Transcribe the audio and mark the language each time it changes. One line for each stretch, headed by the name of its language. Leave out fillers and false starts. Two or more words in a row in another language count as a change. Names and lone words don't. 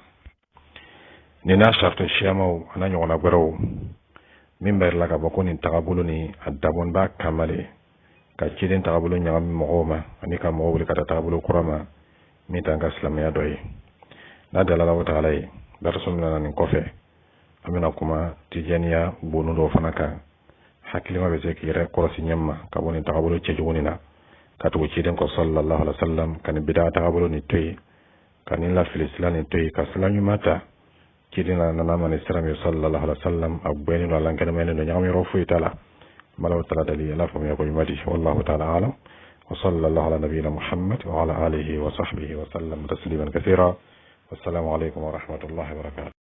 Bambara: Nin n'a sartu siyamaw a n'a ɲɔgɔnna gwɛrɛw min bɛ la ka bɔ ko nin tagabolo ni a dabɔn b'a kamale ka ciden tagabolo ɲagami mɔgɔw ma ani ka mɔgɔw wuli ka taa tagabolo kura ma min t'an ka silamɛya dɔ ye. N'a dalala o tagala ye daraso min nana nin kɔfɛ an bɛna kuma tijaniya bonu dɔw fana kan hakilima bɛ se k'i yɛrɛ kɔlɔsi ɲɛma ma ka bɔ nin tagabolo cɛjugu nin na ka tugu ciden kɔ
Arabic: صلى الله عليه وسلم
Bambara: ka nin bid'a tagabolo nin to yen ka nin lafili sila nin to yen ka sila ɲuman ta ciden nana ma ni sira min
Arabic: صلى الله عليه وسلم
Bambara: a gbɛnnen don a lankɛnɛmɛnen don ɲagami yɔrɔ foyi t'a la. Malaw taala dali ala faamuya ko ɲuman di
Arabic: والله تعالى أعلم وصلى الله على نبينا محمد وعلى آله وصحبه وسلم تسليما كثيرا. والسلام عليكم ورحمة الله وبركاته.